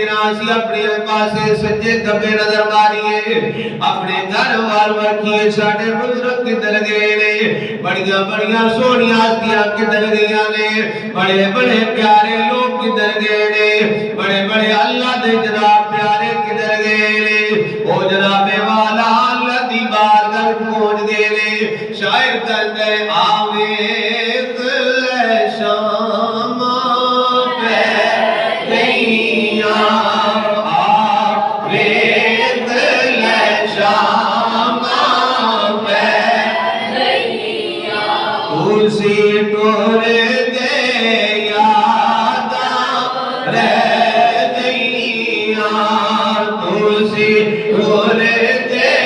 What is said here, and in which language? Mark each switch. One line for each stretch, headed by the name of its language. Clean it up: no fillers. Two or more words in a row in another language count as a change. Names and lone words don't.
Punjabi: سی اپنے پاسے سجے کبے نظر ماریے اپنے گھر وال وکھیے ساڈے بزرگ کدھر گئے نے بڑیاں بڑیاں سونیاں ہستیاں کدھر گئیاں نے بڑے بڑے پیارے لوگ کدھر گئے نے بڑے بڑے اللہ دے جناب پیارے کدھر گئے نے او جناب والا اللہ دی بارگاہ پہنچ گئے نے شاعر کہندے آوے شام پہ گئیاں آوے شام پہ گئیاں تلسی ٹور دے یاداں رہ گئیاں تلسی ٹور دے